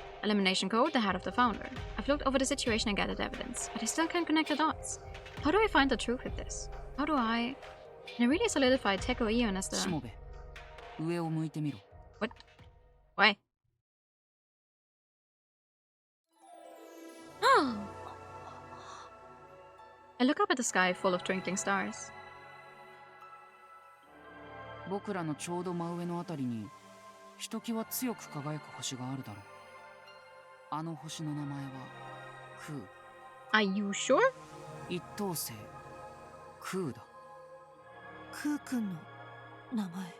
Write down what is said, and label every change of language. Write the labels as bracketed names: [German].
[English] Elimination code, the head of the founder. I've looked over the situation and gathered evidence, but I still can't connect the dots. How do I find the truth with this? How do I... Can I really solidify Teko Ion as the... [Japanese] しもべ、上を向いてみろ。 [English] What? Why? I look up at the sky full of twinkling stars. [Japanese] 僕らのちょうど真上のあたりにひときわ強く輝く星があるだろう。あの星の名前は空。 [English] Are you sure? [Japanese] 一等星空だ。空くんの名前。